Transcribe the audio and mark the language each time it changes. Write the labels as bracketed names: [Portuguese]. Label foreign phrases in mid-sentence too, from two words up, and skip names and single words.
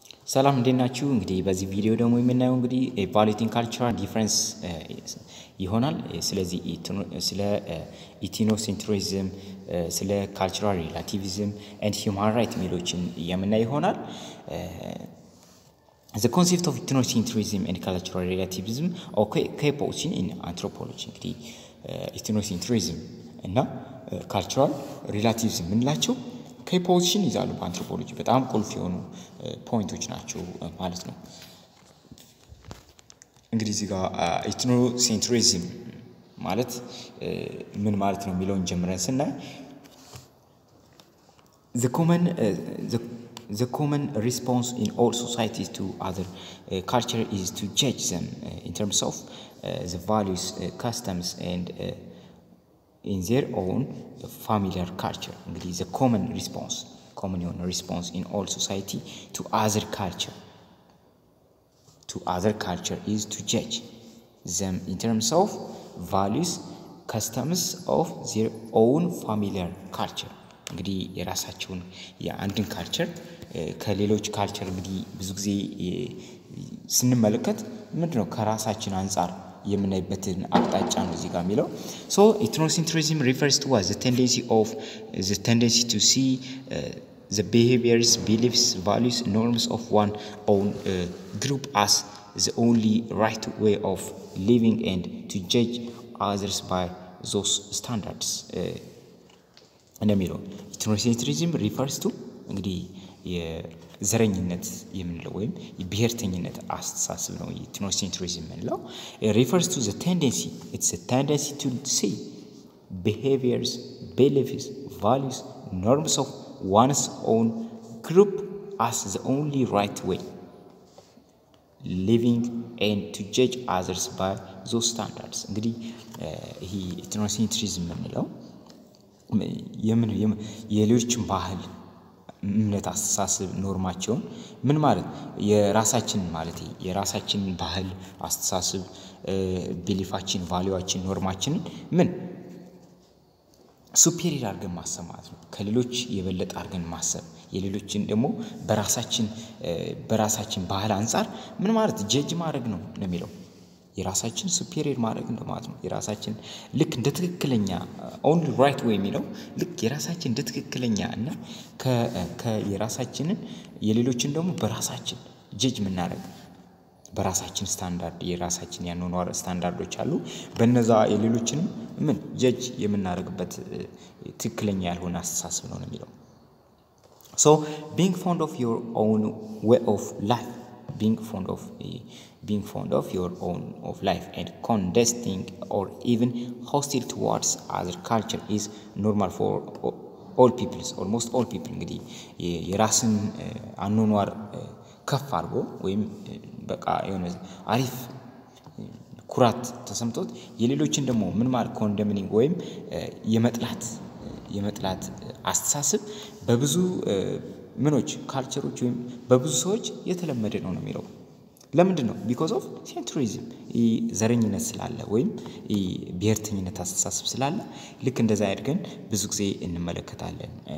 [Amharic] ሰላም እንዴናችሁ እንግዲህ በዚህ ቪዲዮ ደግሞ የምናየው እንግዲህ [English] evaluating cultural difference [Amharic] ይሆናል ስለዚህ ስለ Ethnocentrism ስለ [English] cultural relativism and human rights [Amharic] ሚሎችን የምናይ ይሆናል [English] The concept of Ethnocentrism and cultural relativism okay position in anthropology [Amharic] እንግዲህ Ethnocentrism እና [English] cultural relativism [Amharic] ምንላቸው ከፖዚሽን ይዛሉ በአንትሮፖሎጂ በጣም ቁልፍ የሆኑ ፖይንቶች ናቸው ማለት ነው እንግዲህ እዚህ ጋር ኢትኖሴንትሪዝም ማለት ምን ማለት ነው የሚለውን ጀምረን ስናይ [English] the common response in all societies to other culture is to judge them in terms of the values customs and in their own familiar culture እንግዲህ the common response in all society to other culture is to judge them in terms of values customs of their own familiar culture [Amharic] እንግዲህ የራሳቸውን የአንድን ካልቸር ከሌሎች ካልቸር እንግዲህ ብዙ ጊዜ ስንመለከት ምንድነው ከራሳችን አንፃር የምናይበትን አቅጣጫ ነው እዚህ ጋር የሚለው [English] so ethnocentrism refers to the tendency to see the behaviors beliefs values norms of one own group as the only right way of living and to judge others by those standards እንደሚለው ethnocentrism refers to [Amharic] እንግዲህ የዘረኝነት የምንለው ወይም የብሔርተኝነት አስተሳሰብ ነው [English] ethnocentrism ምንለው refers to the tendency it's a tendency to see behaviors beliefs values norms of one's own group as the only right way living and to judge others by those standards [Amharic] እንግዲህ ይሄ ethnocentrism ምንለው የሌሎችን ባህል እምነት አስተሳሰብ ኖርማቸውን ምን ማለት የራሳችን ማለት የራሳችን ባህል አስተሳሰብ ቢሊፋችን ቫልዩአችን ኖርማችን ምን ሱፔሪየር አድርገን ማሰብ ማለት ነው ከሌሎች የበለጠ አድርገን ማሰብ የሌሎችን ደግሞ በራሳችን ባህል አንፃር ምን ማለት ጀጅ ማድረግ ነው የሚለው የራሳችን ሱፔሪየር ማድረግ ነው ማለት ነው የራሳችን ልክ እንደ ትክክለኛ [English] only right way [Amharic] የሚለው ልክ የራሳችን እንደ ትክክለኛ እና የራሳችንን የሌሎችን ደግሞ በራሳችን ጀጅ ምናደርግ በራሳችን ስታንዳርድ የራሳችን ያኖኗር ስታንዳርዶች አሉ በእነዛ የሌሎችንም ምን ጀጅ የምናደርግበት ትክክለኛ ያልሆነ አስተሳሰብ ነው የሚለው [English] so being fond of your own way of life being fond of your own of life and condescending or even hostile towards other culture is normal for all peoples almost all people [Amharic] እንግዲህ የራስን አኖኗር ከፍ አድርጎ ወይም በቃ የሆነ አሪፍ ኩራት ተሰምቶት የሌሎችን ደግሞ ምን ማለት ኮንደምኒንግ ወይም የመጥላት አስተሳሰብ በብዙ ምኖች ካልቸሮች ወይም በብዙ ሰዎች የተለመደ ነው የሚለው ለምንድን ነው [English] because of centrism [Amharic] ዘረኝነት ስላለ ወይም ብሔርተኝነት አስተሳሰብ ስላለ ልክ እንደዛ ያድርገን ብዙ ጊዜ እንመለከታለን